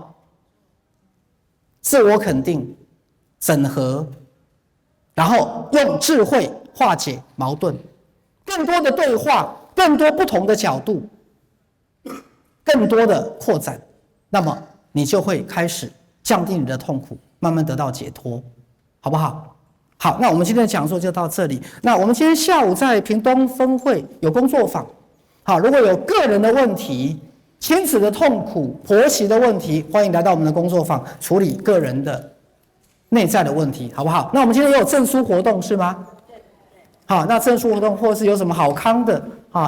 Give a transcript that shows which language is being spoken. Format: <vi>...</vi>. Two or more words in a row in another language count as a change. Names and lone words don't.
<zh>自我肯定、整合，然後用智慧化解矛盾，更多的對話，更多不同的角度，更多的擴展，那麼你就會開始降低你的痛苦，慢慢得到解脫，好不好？好，那我們今天的講座就到這裡。那我們今天下午在屏東分會有工作坊，好，如果有個人的問題、親子的痛苦、婆媳的問題，歡迎來到我們的工作坊處理個人的內在的問題，好不好？那我們今天也有證書活動是嗎？好，那證書活動或是有什麼好康的啊？</zh>